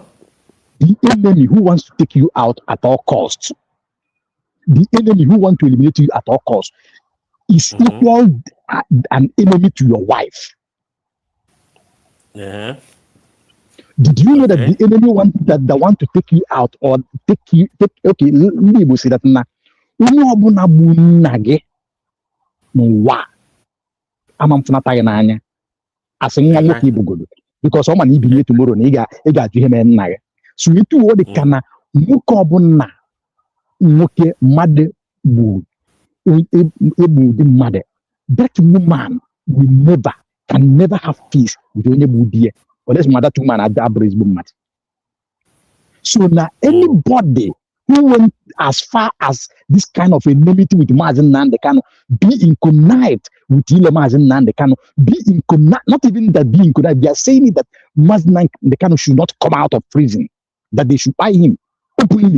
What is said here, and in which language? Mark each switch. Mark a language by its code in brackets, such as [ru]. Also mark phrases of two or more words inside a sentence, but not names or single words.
[en] The enemy who wants to take you out at all costs, the enemy who wants to eliminate you at all costs, is equal an enemy to your wife. Yeah. Did you know that the enemy want to take you out or take okay, let me say that now. [ig] Onye ọbụla bụ nna gị n'ụwa ama m fụnata ya n'anya asị nwa nwoke ibugodo because ọ ma na ibinye tomorrow na ị ga-ajụ ihe mere nna ya. So etu ọ dị ka na nwoke ọbụla nwoke mmadụ gburu egbu ụdị mmadụ, [en] that woman can never have peace with [ig] onye bụ di ya [en] unless that woman [ig] abụrụ ezigbo mmadụ. [en] So now anybody who went as far as this kind of enmity with Mazi Nnamdi Kanu, be in connive with Mazi Nnamdi Kanu, be in connive, not even that be in connive, they are saying that Mazi Nnamdi Kanu should not come out of prison, that they should buy him openly.